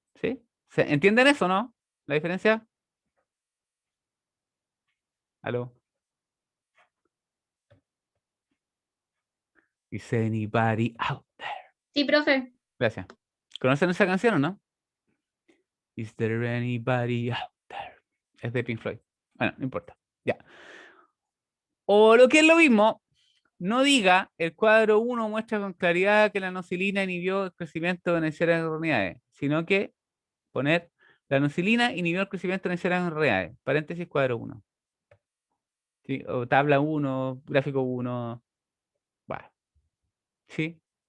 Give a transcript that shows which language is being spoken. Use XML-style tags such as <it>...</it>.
<es>¿Sí? ¿Entienden eso, no? ¿La diferencia? ¿Aló?</es> <en>Is anybody out there?</en> <es>Sí, profe. Gracias. ¿Conocen esa canción o no?</es> <en>Is there anybody out there?</en> <es>Es de Pink Floyd. Bueno, no importa. Ya. O lo que es lo mismo, no diga el cuadro 1 muestra con claridad que la anorexilina inhibió el crecimiento de unidades, sino que poner la anorexilina inhibió el crecimiento de unidades. Paréntesis cuadro 1. ¿Sí? O tabla 1, gráfico 1. Va. ¿Sí?</es>